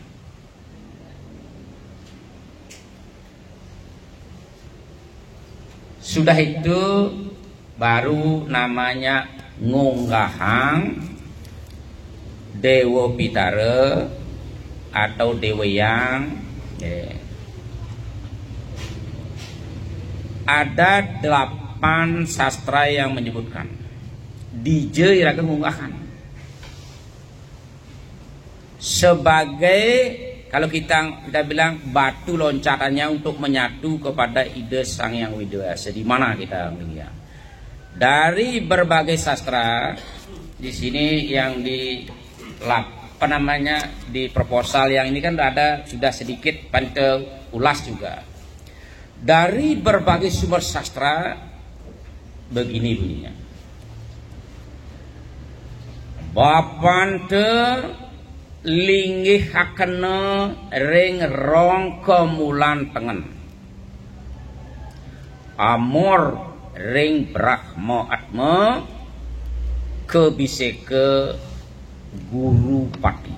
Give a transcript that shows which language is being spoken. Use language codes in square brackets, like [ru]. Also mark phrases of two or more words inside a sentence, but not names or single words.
[id] Sudah itu baru namanya ngunggahang Dewa Pitara atau Dewa Yang. Ada 8 sastra yang menyebutkan DJ [ban] iraga ngunggahang [id] sebagai, kalau kita bilang batu loncatannya untuk menyatu kepada ide Sang Yang Widewasa. Di mana kita melihat dari berbagai sastra di sini yang di di proposal yang ini kan ada sudah sedikit pantel ulas juga. Dari berbagai sumber sastra begini bunyinya. [ban] Bapante linggih hakena ring rong kemulan tengen amor ring Brahma Atma kebiseke guru pati.